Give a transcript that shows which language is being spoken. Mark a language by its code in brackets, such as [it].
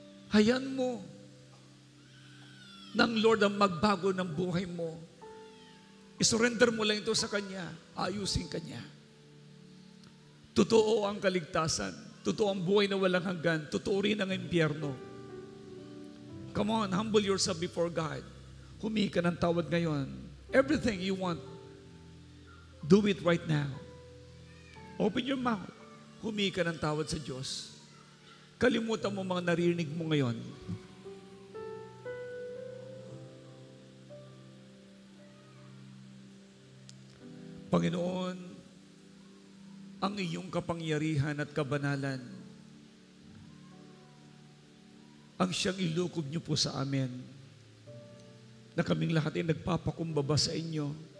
[tl] Hayaan mo nang Lord ang magbago ng buhay mo. Isurrender mo lang ito sa Kanya. Ayusin Kanya. Totoo ang kaligtasan. Totoo ang buhay na walang hanggan. Totoo rin ang impyerno. [en] Come on, humble yourself before God. [tl] Humingi ka ng tawad ngayon. [en] Everything you want, do it right now. Open your mouth. [tl] Humingi ka ng tawad sa Diyos. Kalimutan mo mga naririnig mo ngayon. Panginoon, ang iyong kapangyarihan at kabanalan, ang siyang ilukob niyo po sa amin, na kaming lahat ay nagpapakumbaba sa inyo.